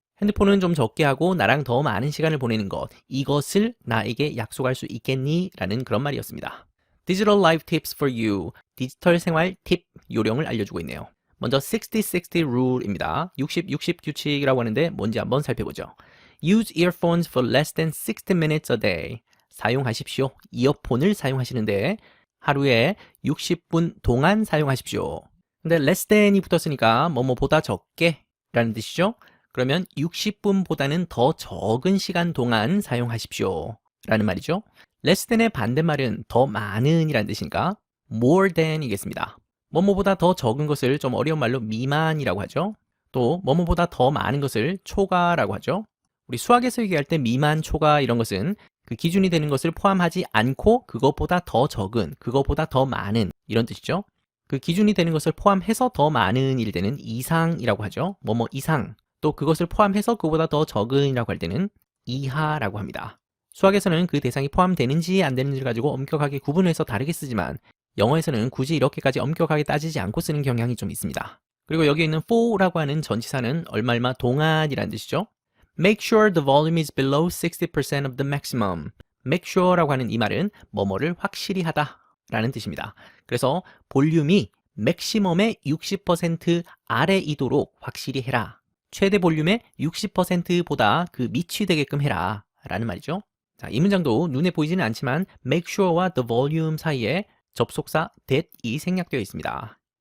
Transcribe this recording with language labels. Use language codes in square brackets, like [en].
[ko] 핸드폰은 좀 적게 하고 나랑 더 많은 시간을 보내는 것, 이것을 나에게 약속할 수 있겠니? 라는 그런 말이었습니다. [en] Digital Life Tips for You, [ko] 디지털 생활 팁 요령을 알려주고 있네요. 먼저 60-60 rule입니다. 60-60 규칙이라고 하는데 뭔지 한번 살펴보죠. [en] Use earphones for less than 60 minutes a day. [ko] 사용하십시오. 이어폰을 사용하시는데 하루에 60분 동안 사용하십시오. 근데 less than이 붙었으니까 뭐뭐보다 적게 라는 뜻이죠. 그러면 60분보다는 더 적은 시간 동안 사용하십시오 라는 말이죠. less than의 반대말은 더 많은 이라는 뜻이니까 more than 이겠습니다. 뭐뭐보다 더 적은 것을 좀 어려운 말로 미만이라고 하죠. 또 뭐뭐보다 더 많은 것을 초과라고 하죠. 우리 수학에서 얘기할 때 미만, 초과 이런 것은 그 기준이 되는 것을 포함하지 않고 그것보다 더 적은, 그것보다 더 많은 이런 뜻이죠. 그 기준이 되는 것을 포함해서 더 많은 일 때는 이상이라고 하죠. 뭐뭐 이상. 또 그것을 포함해서 그보다 더 적은이라고 할 때는 이하라고 합니다. 수학에서는 그 대상이 포함되는지 안 되는지를 가지고 엄격하게 구분해서 다르게 쓰지만 영어에서는 굳이 이렇게까지 엄격하게 따지지 않고 쓰는 경향이 좀 있습니다. 그리고 여기 있는 for라고 하는 전치사는 얼마 동안이라는 뜻이죠. [en] Make sure the volume is below 60% of the maximum. [ko] Make sure라고 하는 이 말은 뭐뭐를 확실히 하다 라는 뜻입니다. 그래서 볼륨이 맥시멈의 60% 아래이도록 확실히 해라. 최대 볼륨의 60%보다 그 밑이 되게끔 해라 라는 말이죠. 자, 이 문장도 눈에 보이지는 않지만 make sure와 the volume 사이에 접속사 that이 생략되어 있습니다.